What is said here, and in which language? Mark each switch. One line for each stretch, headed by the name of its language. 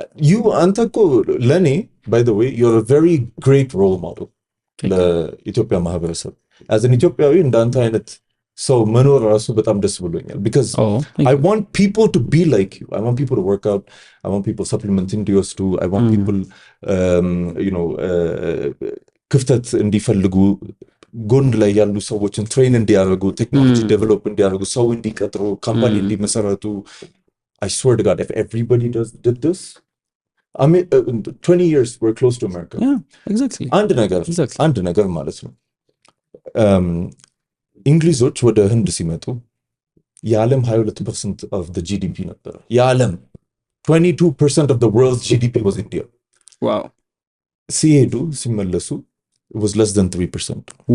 English: you
Amharic: አንተ እኮ ለኔ
English: by the way you're a very great role model
Amharic: ለኢትዮጵያ ማህበረሰብ
English: as an
Amharic: ኢትዮጵያዊ እንዳንተ አይነት ሰው መኖር ራሱ በጣም ደስ ብሎኛል
English: because I want people to be like you. I want people to work out. I want people supplementing
Amharic: እንዲወስዱ.
English: I want people you know
Amharic: ክፍተት እንዲፈልጉ ጎን ላይ ያሉ ሰዎችን ትሬን እንዲያደርጉ ቴክኖሎጂ ዴቨሎፕ እንዲያደርጉ ሰው እንዲቀጥሩ ካምፓኒ እንዲመሰረቱ.
English: I swear to God if everybody did this I mean 20 years we're close to America. yeah exactly
Amharic: አንድ ነገር ማለት ነው እንግሊዞች ወደ ህንድ ሲመጡ የዓለም 22%
English: of the GDP
Amharic: ነበር። የዓለም 22%
English: of the world's GDP was India. wow
Amharic: ሲሄዱ ሲመለሱ
English: it was less than 3%.